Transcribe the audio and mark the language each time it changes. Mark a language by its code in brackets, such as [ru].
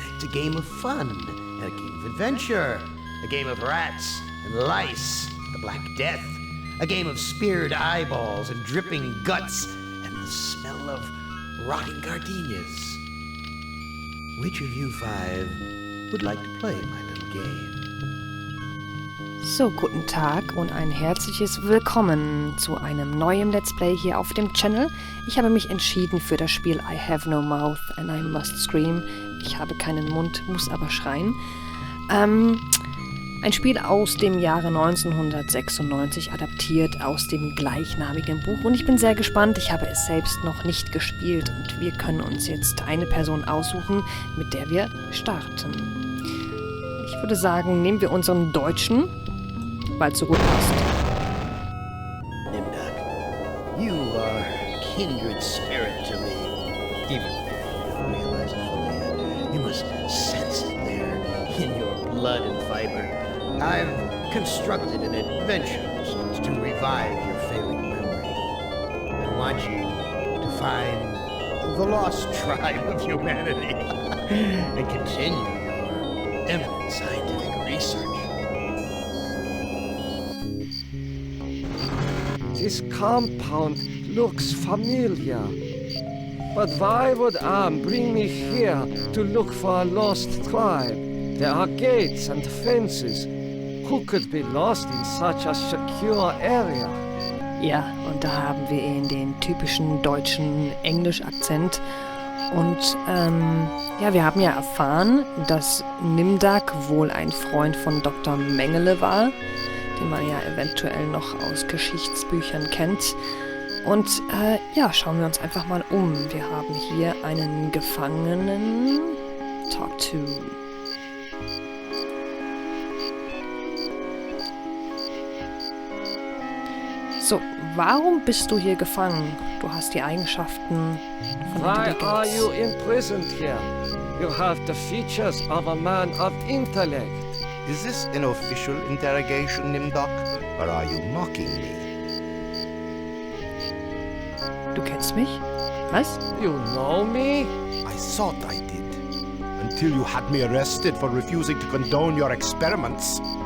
[en] It's a game of fun and a game of adventure. A game of rats and lice, the Black Death. A game of speared eyeballs and dripping guts and the smell of rotting gardenias. Which of you five would like to play my little game? [de] So, guten Tag und ein herzliches Willkommen zu einem neuen Let's Play hier auf dem Channel. Ich habe mich entschieden für das Spiel I have no mouth and I must scream. Ich habe keinen Mund, muss aber schreien. Ein Spiel aus dem Jahre 1996, adaptiert aus dem gleichnamigen Buch. Und ich bin sehr gespannt, ich habe es selbst noch nicht gespielt. Und wir können uns jetzt eine Person aussuchen, mit der wir starten. Ich würde sagen, nehmen wir unseren Deutschen, weil es so gut passt. [en] Nimdoc, you are kindred spirit to me. Even if you don't realize it fully yet, you must sense it there in your blood and fiber. I've constructed an adventure to revive your failing memory. I want you to find the lost tribe of humanity and continue your eminent scientific research. This compound looks familiar. But why would Am bring me here to look for a lost tribe? There are gates and fences. Who could be lost in such a secure area? [de] Ja, und da haben wir ihn, den typischen deutschen Englisch-Akzent. Und ja, wir haben ja erfahren, dass Nimdoc wohl ein Freund von Dr. Mengele war, den man ja eventuell noch aus Geschichtsbüchern kennt. Und ja, schauen wir uns einfach mal um. Wir haben hier einen Gefangenen. [en] Talk to. [de] So, warum bist du hier gefangen? Du hast die Eigenschaften von [en] Why are [de] Intelligenz. [en] you imprisoned here? You have the features of a man of intellect. Is this an official interrogation, Nimdoc, or are you mocking me? [de] Du kennst mich? Was? [en] You know me? I thought I did, until you had me arrested for refusing to condone your experiments.